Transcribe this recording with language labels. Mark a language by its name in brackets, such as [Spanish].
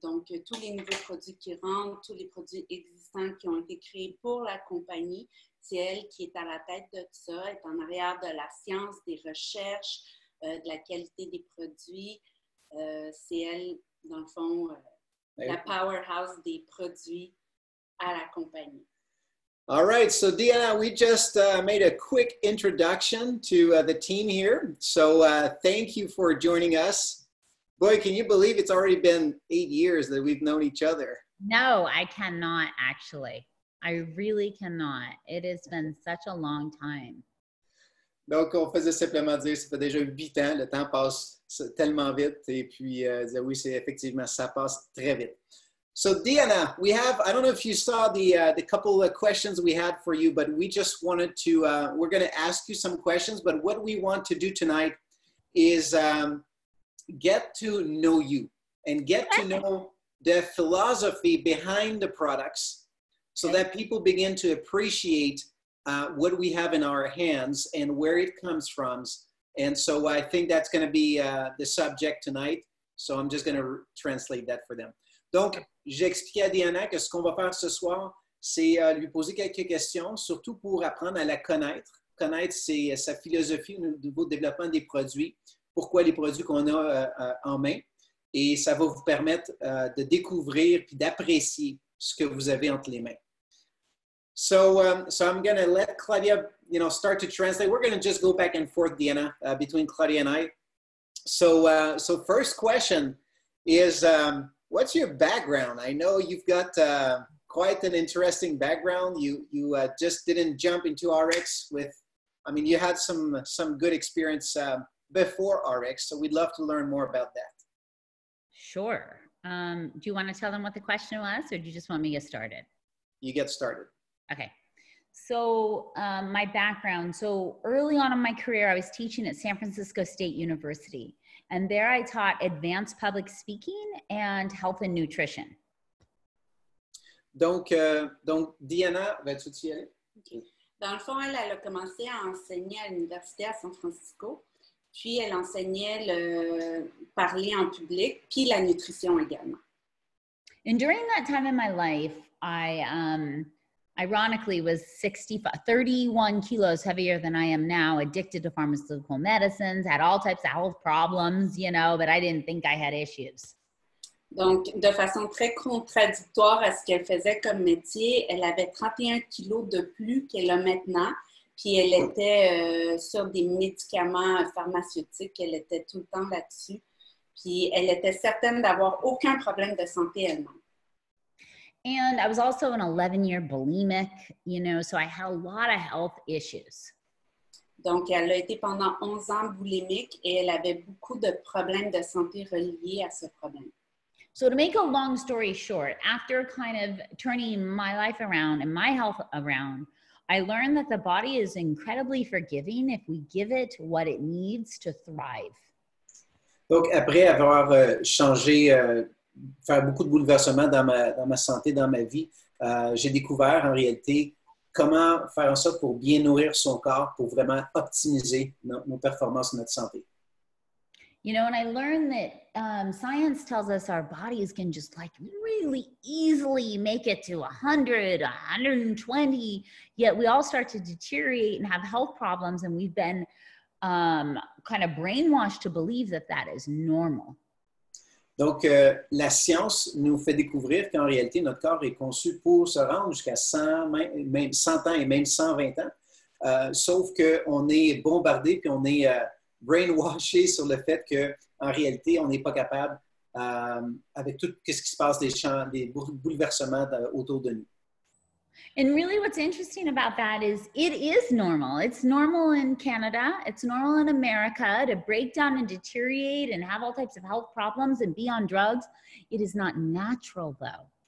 [French] Donc, tous les nouveaux produits qui rentrent, tous les produits existants qui ont été créés pour la compagnie, c'est elle qui est à la tête de ça, elle est en arrière de la science, des recherches, de la qualité des produits. C'est elle, dans le fond, la powerhouse des produits à la compagnie. [English] All right, so Diana, we just made a quick introduction to the team here. So thank you for joining us. Boy, can you believe it's already been 8 years that we've known each other? No, I cannot actually. I really cannot. It has been such a long time. [French] Donc, on faisait simplement dire, ça fait déjà 8 ans, le temps passe tellement vite. Et puis, oui, c'est effectivement, ça passe très vite. [English] So, Diana, we have, I don't know if you saw the couple of questions we had for you, but we just wanted to, we're going to ask you some questions, but what we want to do tonight is get to know you and get to know the philosophy behind the products so that people begin to appreciate what we have in our hands and where it comes from. And so I think that's going to be the subject tonight. So I'm just going to translate that for them. [French] Donc, j'ai expliqué à Diana que ce qu'on va faire ce soir, c'est lui poser quelques questions, surtout pour apprendre à la connaître. Connaître sa philosophie au niveau du développement des produits, pourquoi les produits qu'on a en main. Et ça va vous permettre de découvrir puis d'apprécier ce que vous avez entre les mains. [English] So I'm going to let Claudia, start to translate. We're going to just go back and forth, Diana, between Claudia and I. So first question is, what's your background? I know you've got quite an interesting background. You just didn't jump into RX with, I mean, you had some good experience before RX, so we'd love to learn more about that. Sure. Do you want to tell them what the question was, or do you just want me to get started? You get started. Okay. So my background, so early on in my career, I was teaching at San Francisco State University. And there I taught advanced public speaking and health and nutrition. [French] Donc Diana, vas-tu y aller? [English] Okay. [French] Dans le fond, elle a commencé à enseigner à l'université à San Francisco. Puis, elle enseignait le parler en public, puis la nutrition également. [English] And during that time in my life, I ironically was 31 kilos heavier than I am now, addicted to pharmaceutical medicines, had all types of health problems, but I didn't think I had issues. [French] Donc, de façon très contradictoire à ce qu'elle faisait comme métier, elle avait 31 kilos de plus qu'elle a maintenant, puis elle était sur des médicaments pharmaceutiques, elle était tout le temps là-dessus, puis elle était certaine d'avoir aucun problème de santé elle-même. [English] And I was also an 11-year bulimic, so I had a lot of health issues. [French] Donc, elle a été pendant 11 ans boulimique et elle avait beaucoup de problèmes de santé reliés à ce problème. [English] So to make a long story short, after kind of turning my life around and my health around, I learned that the body is incredibly forgiving if we give it what it needs to thrive. [French] Donc, après avoir changé, faire beaucoup de bouleversements dans ma santé, dans ma vie, j'ai découvert en réalité comment faire en sorte pour bien nourrir son corps, pour vraiment optimiser nos performances et notre santé. [English] You know, and I learned that science tells us our bodies can just like really easily make it to 100, 120, yet we all start to deteriorate and have health problems, and we've been kind of brainwashed to believe that that is normal. [French] Donc, la science nous fait découvrir qu'en réalité, notre corps est conçu pour se rendre jusqu'à 100, même 100 ans et même 120 ans, sauf qu'on est bombardé puis on est brainwashé sur le fait qu'en réalité, on n'est pas capable, avec tout ce qui se passe, des bouleversements autour de nous. [English] And really what's interesting about that is it is normal. It's normal in Canada. It's normal in America to break down and deteriorate and have all types of health problems and be on drugs. It is not natural though.